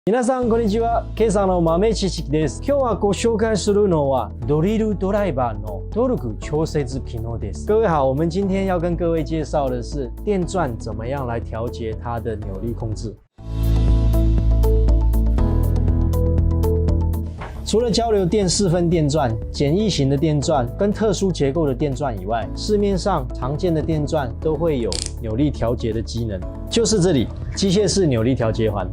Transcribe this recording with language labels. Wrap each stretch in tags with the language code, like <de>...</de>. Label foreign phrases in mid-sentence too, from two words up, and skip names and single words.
<ja>皆さんこんにちは。K さんの豆知識です。今日はご紹介するのはドリルドライバーのトルク調節機能です。</ja> <zh>各位好，我们今天要跟各位介绍的是电钻怎么样来调节它的扭力控制。除了交流电4分电钻、简易型的电钻跟特殊结构的电钻以外，市面上常见的电钻都会有扭力调节的机能，就是这里机械式扭力调节环。</zh>